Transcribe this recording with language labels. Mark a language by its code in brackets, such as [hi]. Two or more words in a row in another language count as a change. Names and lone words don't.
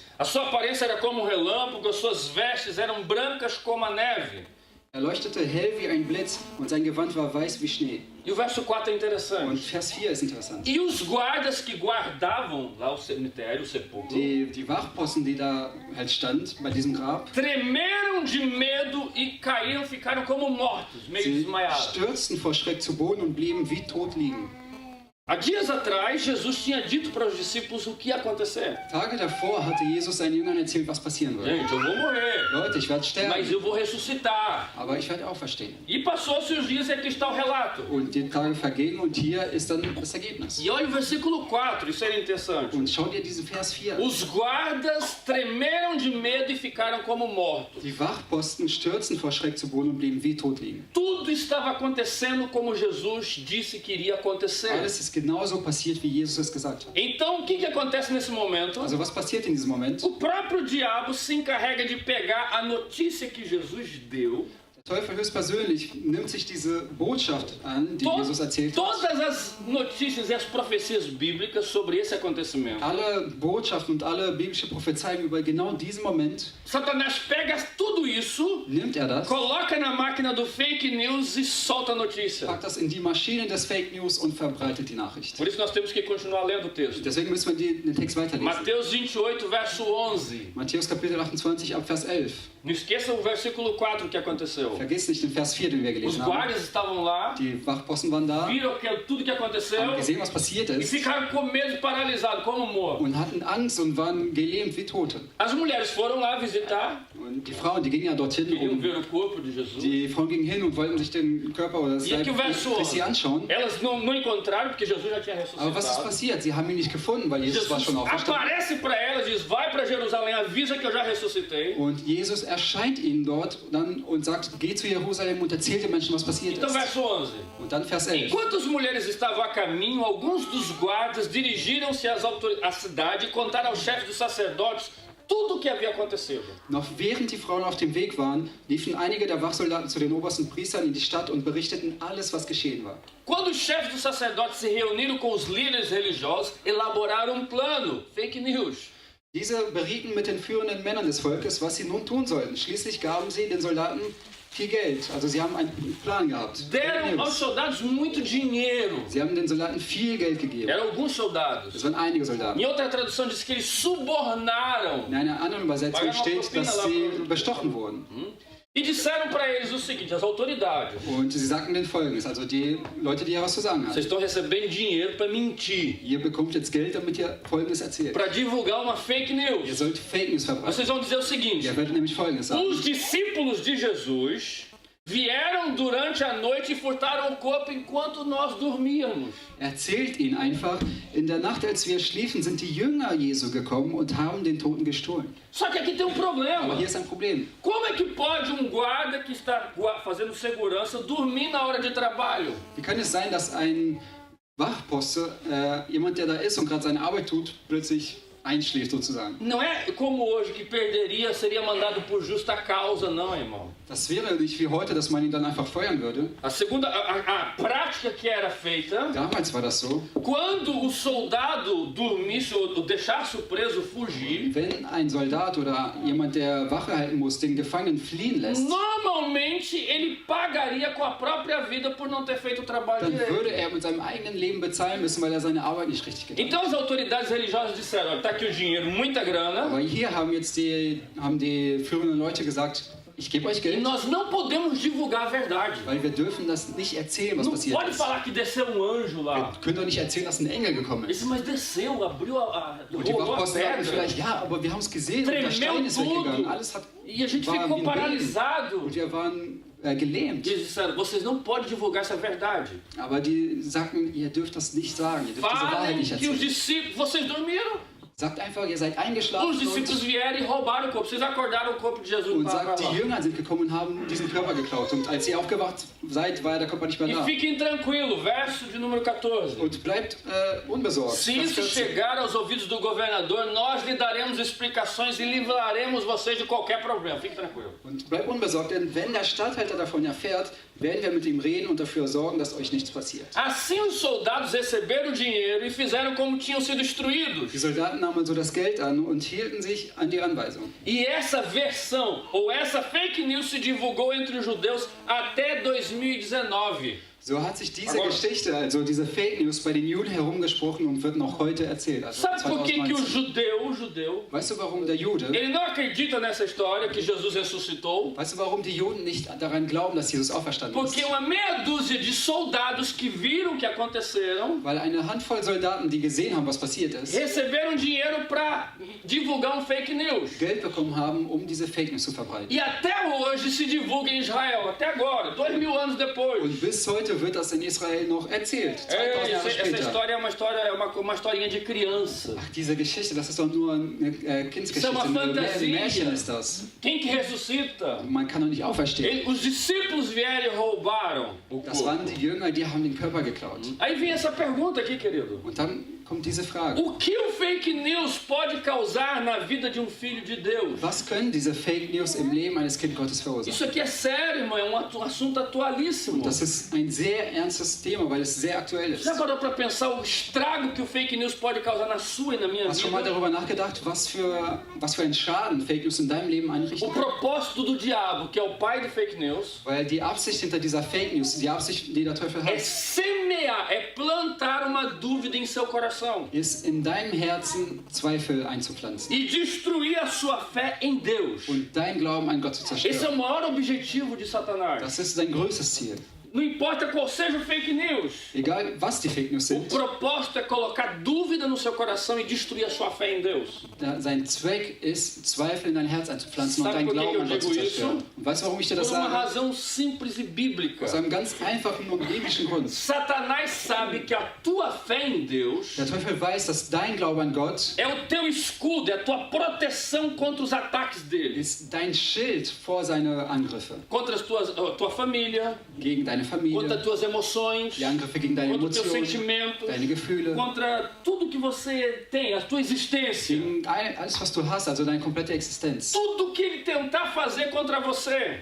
[pt] A sua aparência era como um relâmpago, as suas vestes eram brancas como a neve. [de] Er leuchtete hell wie ein Blitz und sein Gewand war weiß wie Schnee. [pt] E o verso 4 é [de] Und [pt] interessante. [de] Vers 4 ist interessant. [pt] E os guardas que guardavam lá o cemitério, o sepulcro, [de] Die Wachposten, die da halt stand bei diesem Grab, [pt] tremeram de medo e caíram, ficaram como mortos, meio [de] sie [pt] desmaiados. [de] stürzten vor Schreck zu Boden und blieben wie tot liegen. [pt] Há dias atrás, Jesus tinha dito para os discípulos o que ia acontecer. [de] Tage davor hatte Jesus seinen Jüngern erzählt, was passieren würde. [pt] Gente, eu vou morrer, [de] Leute, ich werde [pt] mas [de] sterben, [pt] eu vou ressuscitar. [de] aber ich werde auferstehen. [pt] E passou-se os dias e aqui está o relato. [de] Und die Tage vergehen und hier ist dann das Ergebnis. [pt] E olha o versículo 4, isso é interessante. [de] Und schau dir diesen Vers 4 an. [pt] Os guardas tremeram de medo e ficaram como mortos. [de] Die Wachposten stürzen vor Schreck zu Boden und blieben wie tot liegen. [pt] Tudo estava acontecendo como Jesus disse que iria acontecer. [de] Alles ist genauso passiert, wie Jesus es gesagt hat. [pt] Então, o que acontece nesse momento? [de] Also was passiert in diesem Moment? [pt] O próprio diabo se encarrega de pegar a notícia que Jesus deu, [de] Der Teufel höchstpersönlich nimmt sich diese Botschaft an, die Jesus erzählt hat. [pt] todas as notícias e as profecias bíblicas sobre esse acontecimento. [de] Alle Botschaften und alle biblische Prophezeiungen über genau diesen Moment [pt] Satanás pega tudo isso, [de] nimmt das, [pt] coloca na máquina do [en] fake news [pt] e solta a notícia. [de] packt das in die Maschine des [en] Fake News [de] und verbreitet die Nachricht. [pt] Por isso nós temos que continuar lendo o texto. [de] Deswegen müssen wir den Text weiterlesen. [pt] Mateus 28, verso 11. [de] Matthäus Kapitel 28 ab Vers 11. [pt] Não esqueça o versículo 4 que aconteceu. [de] Vergiss nicht den Vers 4, den wir [pt] Os [de] gelesen haben. [pt] guardas estavam lá, [de] Die Wachposten waren da, [pt] viram tudo que aconteceu [de] haben gesehen, was passiert [pt] e [de] ist [pt] ficaram com medo e paralisados, como mortos. [de] und hatten Angst und waren gelähmt wie Tote. [pt] As mulheres foram lá visitar, [de] Und die Frauen, die gingen ja dorthin, [pt] queriam ver o corpo de Jesus. [de] die Frauen gingen hin und wollten sich den Körper oder das [pt] E aqui o [de] Leib [pt] verso [de] Christi [pt] 11. [de] anschauen. [pt] Elas não encontraram porque Jesus já tinha [de] Aber was ist [pt] ressuscitado. [de] passiert? Sie haben ihn nicht gefunden, weil Jesus war Jesus schon auferstanden. [pt] aparece para elas e diz: vai para Jerusalém, avisa que eu já ressuscitei. [de] Und Jesus erscheint ihnen dort dann und sagt, geh zu Jerusalem und erzähl den Menschen, was passiert [pt] Então, [de] ist. [pt] verso 11. [de] Und dann Vers 11. [pt] Enquanto as mulheres estavam a caminho, alguns dos guardas dirigiram-se à cidade e contaram aos chefes dos sacerdotes tudo o que havia acontecido. [de] Noch während die Frauen auf dem Weg waren, liefen einige der Wachsoldaten zu den obersten Priestern in die Stadt und berichteten alles, was geschehen war. [pt] Quando os chefes dos sacerdotes se reuniram com os líderes religiosos, elaboraram plano, [en] fake news. [de] Diese berieten mit den führenden Männern des Volkes, was sie nun tun sollten. Schließlich gaben sie den Soldaten viel Geld. Also sie haben einen Plan gehabt. [pt] Deram aos soldados muito dinheiro. [de] Sie haben den Soldaten viel Geld gegeben. [pt] Eram alguns soldados. [de] Das waren einige Soldaten. [pt] Em outra tradução diz que eles subornaram. [de] In einer anderen Übersetzung steht, dass sie bestochen wurden. [pt] E disseram para eles o seguinte, as autoridades: [de] Und sie sagten den Folgendes, also die Leute, die hier was zu sagen [pt] vocês [de] haben. [pt] estão recebendo dinheiro para mentir, [de] Ihr bekommt jetzt Geld, damit ihr Folgendes erzählt. [pt] para divulgar uma fake [de] Ihr [pt] news. [de] sollt [en] Fake News [de] verbreiten. [pt] Vocês vão dizer o seguinte: [de] Ihr werdet nämlich Folgendes sagen. [pt] os discípulos de Jesus vieram durante a noite e furtaram o corpo enquanto nós dormíamos. [de] Erzählt ihnen einfach, in der Nacht, als wir schliefen, sind die Jünger Jesu gekommen und haben den Toten gestohlen. [pt] Só que aqui tem um problema. [de] Aber hier ist ein Problem. [pt] Como é que pode um guarda que está fazendo segurança dormir na hora de trabalho? [de] Wie kann es sein, dass ein Wachposte, jemand, der da ist und gerade seine Arbeit tut, plötzlich einschläft sozusagen? [pt] Não é como hoje que perderia, seria mandado por justa causa, não, irmão. [de] Das wäre nicht wie heute, dass man ihn dann einfach feuern würde. [pt] A prática que era feita, [de] Damals war das so. [pt] quando o soldado dormisse ou deixasse o preso fugir, [de] Wenn ein Soldat oder jemand, der Wache halten muss, den Gefangenen fliehen lässt, [pt] normalmente ele pagaria com a própria vida por não ter feito o trabalho [de] dann würde [pt] direito. [de] er mit seinem eigenen Leben bezahlen müssen, weil er seine Arbeit nicht richtig getan hat. [pt] Então as autoridades religiosas disseram: olha, tá aqui o dinheiro, muita grana, [de] Aber hier haben jetzt die führenden Leute gesagt, ich gebe euch [pt] e [de] Geld, [pt] nós não podemos divulgar a verdade. [de] weil wir dürfen das nicht erzählen, was [pt] Não [de] passiert [pt] pode [de] ist. [pt] falar que desceu um anjo lá. [de] Wir können doch nicht erzählen, dass ein Engel gekommen ist. [pt] Esse, mas desceu, abriu [de] Und die [pt] rolou a [de] Wachposten sagten [pt] pedra. [de] vielleicht, ja, aber wir haben es gesehen und der [pt] Tremeu [de] Stein ist weggegangen. [pt] tudo. [de] Alles hat, [pt] E a gente [de] war [pt] ficou [de] wie ein Beben. [pt] paralisado. [de] Und wir waren gelähmt. [pt] Eles disseram: vocês não podem divulgar essa verdade. [de] Aber die sagten, ihr dürft das nicht sagen, ihr dürft diese Wahrheit [pt] Falem [de] nicht [pt] que os [de] erzählen. [pt] discípulos, vocês dormiram. [de] Sagt einfach, ihr seid eingeschlafen [pt] Os discípulos vieram e roubaram o corpo. Vocês acordaram o corpo de Jesus [de] und [pt] para [de] sagt, [pt] lá. [de] die Jünger sind gekommen und haben diesen Körper geklaut. Und als ihr aufgewacht seid, war der Körper nicht mehr [pt] E [de] da. [pt] fiquem tranquilos, verso de número 14. [de] Und bleibt unbesorgt. [pt] Se [de] Vers [pt] isso [de] 14. [pt] chegar aos ouvidos do governador, nós lhe daremos explicações e livraremos vocês de qualquer problema. Fique tranquilo. [de] Und bleibt unbesorgt, denn wenn der Statthalter davon erfährt, werden wir mit ihm reden und dafür sorgen, dass euch nichts passiert. [pt] Assim os soldados receberam o dinheiro e fizeram como tinham sido instruídos. [de] Die Soldaten nahmen also das Geld an und hielten sich an die Anweisung. [pt] E essa versão, ou essa [en] fake news [pt] se divulgou entre os judeus até 2019. [de] So hat sich diese [pt] Agora- [de] Geschichte, also diese [en] Fake News, [de] bei den Juden herumgesprochen und wird noch heute erzählt. Also [pt] Sabe por que, que o 2019. judeu, [de] Weißt du, warum der Jude, [pt] ele não acredita nessa história que Jesus ressuscitou? [de] weißt du, warum die Juden nicht daran glauben, dass Jesus auferstanden [pt] Porque [de] ist? [pt] uma meia dúzia de soldados que viram o que aconteceram [de] Weil eine Handvoll Soldaten, die gesehen haben, was passiert ist, [pt] receberam dinheiro para divulgar [en] Fake News. [de] Geld bekommen haben, um diese [en] Fake News [de] zu verbreiten. [pt] E até hoje se divulga em Israel, até agora, 2000 anos depois. [de] Und bis heute wird das in Israel noch erzählt, 2000 Jahre [pt] Essa [de] später. [pt] história é uma historinha de criança. [de] Ach, diese Geschichte, das ist doch nur eine Kindsgeschichte, [pt] Isso é uma [de] ein [pt] fantasia. [de] Märchen ist das. [pt] Quem que ressuscita? [de] Man kann doch nicht auferstehen. [pt] Os discípulos vieram e roubaram o [de] Das [pt] corpo. [de] waren die Jünger, die haben den Körper geklaut. [pt] Aí vem essa pergunta aqui, querido. [de] Und dann kommt diese Frage. [pt] O que o [en] fake news [pt] pode causar na vida de um filho de Deus? [de] Was können diese [en] Fake News [de] im Leben eines Kind Gottes verursachen? [pt] Isso aqui é sério, irmão, é um assunto atualíssimo. [de] Das ist ein sehr ernstes Thema, weil es sehr aktuell ist. [pt] Já parou para pensar o estrago que o [en] fake news [pt] pode causar na sua e na minha [de] Hast du schon mal [pt] vida? [de] darüber nachgedacht, was für einen Schaden [en] Fake News [de] in deinem Leben [pt] O [de] anrichten? [pt] propósito do diabo, que é o pai de [en] fake news, [de] Weil die Absicht hinter dieser [en] Fake News, [de] die Absicht, die der Teufel [pt] é [de] hat, [pt] semear, é plantar uma dúvida em seu coração [de] ist in deinem Herzen Zweifel einzupflanzen [pt] e destruir a sua fé em Deus. [de] und dein Glauben an Gott zu [pt] Esse é [de] zerstören. [pt] o maior objetivo de Satanás. [de] Das ist sein größtes Ziel. [pt] Não importa qual seja o [en] fake news. [de] Egal, was die [en] Fake News [pt] O [de] sind, [pt] propósito é colocar dúvida no seu coração e destruir a sua fé em Deus. [de] sein Zweck ist, Zweifel in dein Herz einzupflanzen und [pt] Sabe [de] dein [pt] por que [de] Glauben [pt] eu [de] an Gott zu [pt] digo [de] zerstören. [pt] isso? [de] Und weißt du, warum ich dir [pt] Por [de] das [pt] uma [de] sage? [pt] razão simples e bíblica. [de] Aus einem ganz einfachen und biblischen Grund. [pt] Satanás sabe que a tua fé em Deus [de] Der Teufel weiß, dass dein Glaube an Gott [pt] é o teu escudo, é a tua proteção contra os ataques dele. [de] ist dein Schild vor seine Angriffe. [pt] Contra a tua família, [de] Gegen deine [pt] contra [de] Familie, [pt] as tuas emoções, [de] die Angriffe gegen deine [pt] contra os teus [de] Emotionen, [pt] sentimentos, [de] deine Gefühle, [pt] contra tudo que você tem, a tua existência. [de] gegen alles, was du hast, also deine komplette Existenz. [pt] Tudo que ele tentar fazer contra você